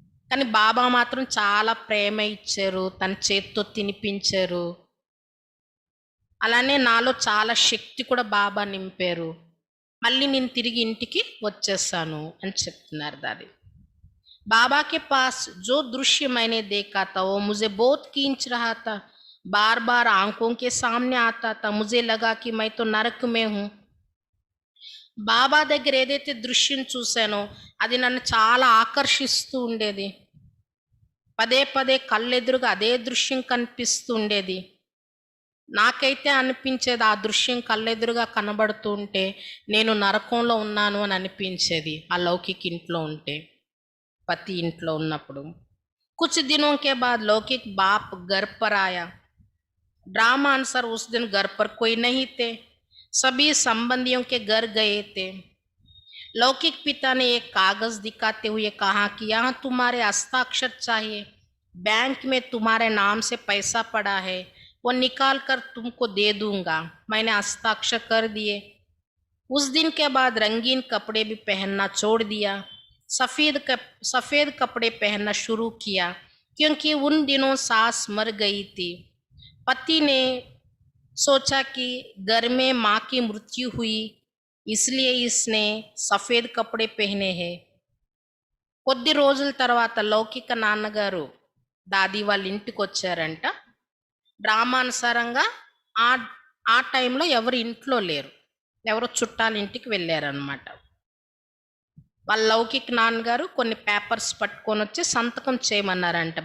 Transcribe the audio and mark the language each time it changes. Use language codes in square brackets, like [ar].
[te] కానీ బాబా మాత్రం చాలా ప్రేమ ఇచ్చారు, తన చేత్తో తినిపించారు. అలానే నాలో చాలా శక్తి కూడా బాబా నింపారు. మళ్ళీ నేను తిరిగి ఇంటికి వచ్చేసాను అని చెప్తున్నారు దాది. [hi] बाबा के पास जो दृश्य मैंने देखा था वो मुझे बहुत खींच रहा था. बार बार आंखों के सामने आता था. मुझे लगा कि मैं तो नरक में हूँ. [te] బాబా దగ్గర ఏదైతే దృశ్యం చూశానో అది నన్ను చాలా ఆకర్షిస్తూ ఉండేది. పదే పదే కళ్ళెదురుగా అదే దృశ్యం కనిపిస్తూ ఉండేది. నాకైతే అనిపించేది ఆ దృశ్యం కళ్ళెదురుగా కనబడుతూ ఉంటే నేను నరకంలో ఉన్నాను అని అనిపించేది ఆ లౌకిక ఇంట్లో ఉంటే, పతి ఇంట్లో ఉన్నప్పుడు. [hi] कुछ दिनों के बाद लौकिक बाप घर पर आया. ड्रामा अनुसार उस दिन घर पर कोई नहीं थे, सभी संबंधियों के घर गए थे. लौकिक पिता ने एक कागज दिखाते हुए कहा कि यहाँ तुम्हारे हस्ताक्षर चाहिए. बैंक में तुम्हारे नाम से पैसा पड़ा है, वो निकाल कर तुमको दे दूंगा. मैंने हस्ताक्षर कर दिए. उस दिन के बाद रंगीन कपड़े भी पहनना छोड़ दिया. सफ़ेद कपड़े पहनना शुरू किया, क्योंकि उन दिनों सास मर गई थी. पति ने सोचा कि घर में माँ की मृत्यु हुई, इसलिए इसने सफ़ेद कपड़े पहने हैं. [te] కొద్ది రోజుల తర్వాత లౌకిక నాన్నగారు దాది వాళ్ళ ఇంటికి వచ్చారంట. డ్రామానుసారంగా ఆ టైంలో ఎవరు ఇంట్లో లేరు. ఎవరో చుట్టాల ఇంటికి వెళ్ళారనమాట. వాళ్ళ లౌకిక్ నాన్నగారు కొన్ని పేపర్స్ పట్టుకొనొచ్చి సంతకం చేయమన్నారంట.